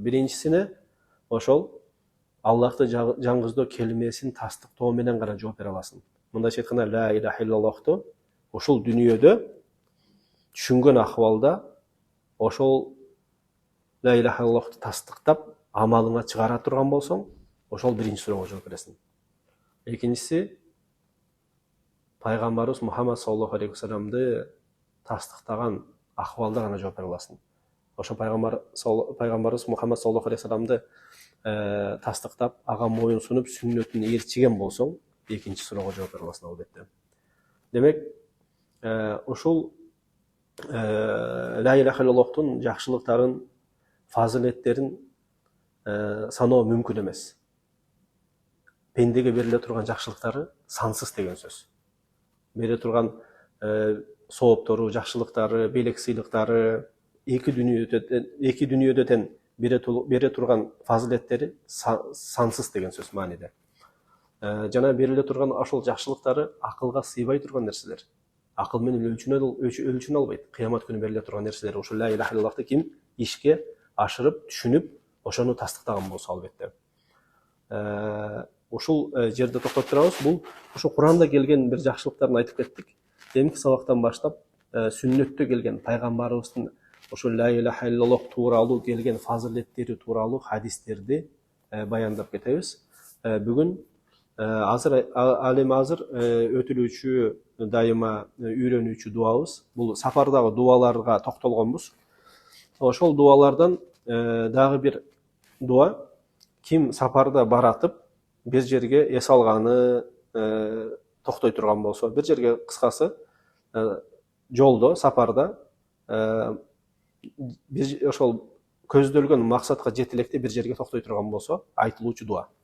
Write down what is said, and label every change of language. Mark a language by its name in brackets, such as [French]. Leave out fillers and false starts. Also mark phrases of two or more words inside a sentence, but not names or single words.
[Kyrgyz] Биринчисине ошол Аллахты жаңгыздоо келмесин тастыктоо менен гана жооп бере аласың. Мындайча айтканда, [Arabic] لا إله إلا الله [Kyrgyz] ушул дүйнөдө түшүнгөн акыбалда ошол [Arabic] لا إله إلا الله [Kyrgyz] тастыктап амалыңа чыгара турган болсоң, ошол биринчи суроого жооп бересиң. Экинчиси, пайгамбарыбыз Мухаммад [Arabic] صلى الله عليه وسلم [Kyrgyz] тастыктаган акыбалда гана жооп бере аласың. Ошо пайгамбарыбыз Мухаммад [Arabic] صلى الله عليه وسلم [Kyrgyz] тастыктап, ага моюн сунуп, сүннөтүн ээрчиген болсоң, экинчи суроого жооп бере аласың албетте. Демек, ушул [Arabic] لا إله إلا الله [Kyrgyz] жакшылыктарын, фазилеттерин саноо мүмкүн эмес. Пендеге бериле турган жакшылыктары сансыз деген сөз. Бериле турган сооптору, жакшылыктары, белек сыйлыктары, эки дүйнөдө тең бере турган фазилеттери сансыз деген сөз мааниде. Жана бериле турган ошол жакшылыктары акылга сыйбай турган нерселер. Акыл менен өлчөнө албайт. Кыямат күнү бериле турган нерселер ушул [Arabic] لا إله إلا الله [Kyrgyz] ким ишке ашырып, түшүнүп, ошону тастыктаган болсо албетте. Ушул жерде токтоп турабыз. Бул ушу Куранда келген бир жакшылыктарын айтып кеттик. Демки сабактан баштап сүннөттө келген пайгамбарыбыздын ушул [Arabic] لا إله إلا الله [Kyrgyz] тууралуу келген фазилеттери тууралуу хадистерди баяндап кетебиз. Бүгүн ал эми азыр өтүлүүчү, дайыма үйрөнүүчү дуабыз. Бул сапардагы дуаларга токтолгонбуз. Ошол дуалардан дагы бир дуа, ким сапарда баратып, бир жерге эс алганы токтой турган болсо, бир жерге кыскасы жолдо, сапарда ошол көздөлгөн максатка жете электе бир жерге токтой турган болсо, айтылуучу дуа.